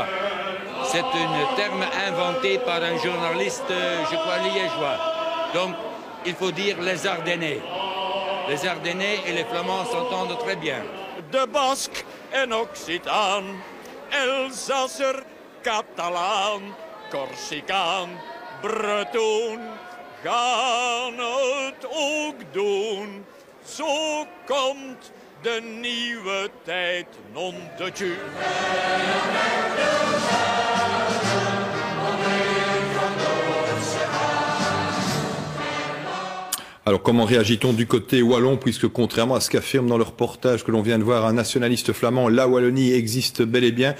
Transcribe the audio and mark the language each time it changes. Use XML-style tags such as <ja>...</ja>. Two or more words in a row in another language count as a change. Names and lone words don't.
<fr>C'est un terme inventé par un journaliste, je crois, liégeois. Donc, il faut dire les Ardennais. Les Ardennais et les Flamands s'entendent très bien.</fr> <nl>De Basque en Occitan, Elsasser, Catalan, Corsicaan, Breton gaan het ook doen. Zo komt de nieuwe tijd non de tu.</nl> <fr>Alors comment réagit-on du côté wallon, puisque contrairement à ce qu'affirme dans le reportage que l'on vient de voir un nationaliste flamand, la Wallonie existe bel et bien.</fr>